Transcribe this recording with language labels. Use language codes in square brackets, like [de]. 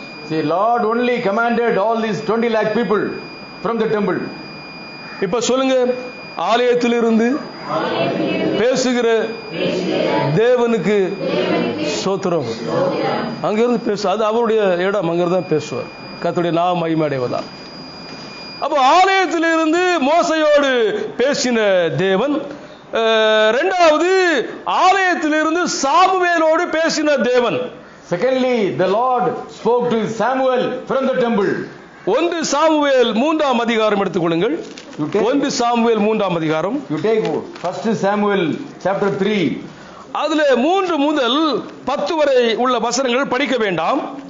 [en] See, Lord only commanded all these 20 lakh people from the temple. [ta] இப்ப சொல்லுங்க, ஆலயத்திலிருந்து பேசுகிற தேவனுக்கு ஸ்தோத்திரம். அங்கிருந்து பேசு, அது அவருடைய இடம், அங்கிருந்து தான் பேசுவார். கர்த்தருடைய நாமம் மகிமை அடைவதா. அப்போ ஆலயத்திலிருந்து மோசையோடு பேசின தேவன். இரண்டாவது, ஆலயத்திலிருந்து சாமுவேலோடு பேசின தேவன். [en] Secondly, the Lord spoke to Samuel from the temple. [ta] 1 Samuel 3ஆம் அதிகாரம் எடுத்துக்கொள்ளுங்கள். 1 சாமுவேல் 3ஆம் அதிகாரம். [en] You take 1 Samuel chapter 3. [ta] அதுல 3 முதல் 10 வரை உள்ள வசனங்கள் படிக்க வேண்டாம்.